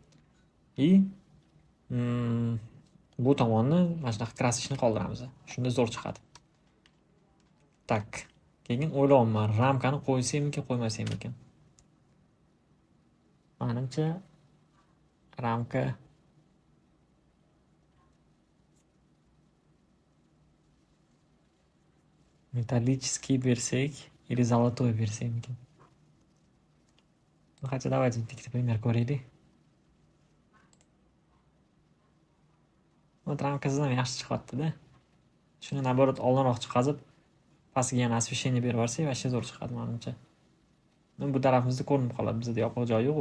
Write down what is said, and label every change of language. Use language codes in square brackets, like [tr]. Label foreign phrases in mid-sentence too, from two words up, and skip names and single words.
[uz] Bu tomonni mana shunaqa krasishni qoldiramiz. Shunda zo'r chiqadi. Tak. Keyin o'ylayapman, ramkani qo'ysaymikin, qo'ymasaymikin. Menimcha ramka металлический bersak [ru] или золотой [uz] bersakmikin. [ru] Хотя давайте [uz] bitta пример ko'raylik. Bu ramkasidan yaxshi chiqyapti-da. Shuni naborot oldinroq chiqazib, pastiga yana освещение berib yuborsak, vashcha zo'r chiqadi menimcha. Bu tarafimizda ko'rinib qoladi, bizda yopiq joyi yo'q-ku.